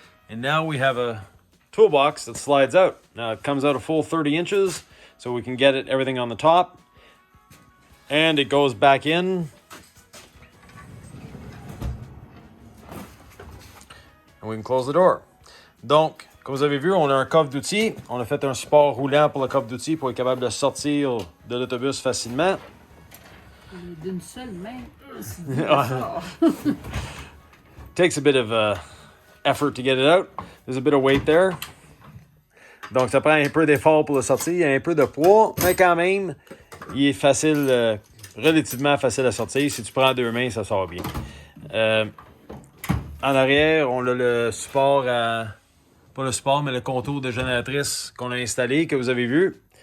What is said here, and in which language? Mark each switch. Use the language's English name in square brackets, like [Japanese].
[English] And now we have a toolbox that slides out. Now it comes out a full 30 inches, so we can get everything on the top. And it goes back in. And we can close the door. [French] Donc, comme vous avez vu, on a un coffre d'outils. On a fait un support roulant pour le coffre d'outils pour être capable de sortir de l'autobus facilement. D'une seule main. [English] Takes a bit of effort to get it out. There's a bit of weight there. [French] Donc, ça prend un peu d'effort pour le sortir. Il y a un peu de poids, mais quand même, il est facile, relativement facile à sortir. Si tu prends deux mains, ça sort bien. En arrière, on a le support pas le support, mais le contour de génératrice qu'on a installé, que vous avez vu.